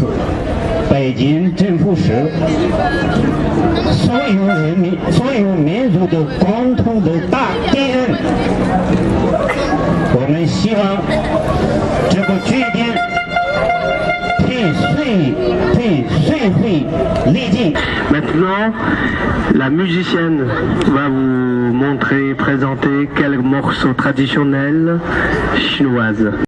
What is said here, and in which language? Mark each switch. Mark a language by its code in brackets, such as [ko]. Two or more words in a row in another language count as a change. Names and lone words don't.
[zh] 北京政府是所有人民、所有民族的共同的大敌人。我们希望这个决定退会立即。 [fr] Maintenant, la musicienne va vous montrer, présenter quelques morceaux traditionnels chinoises.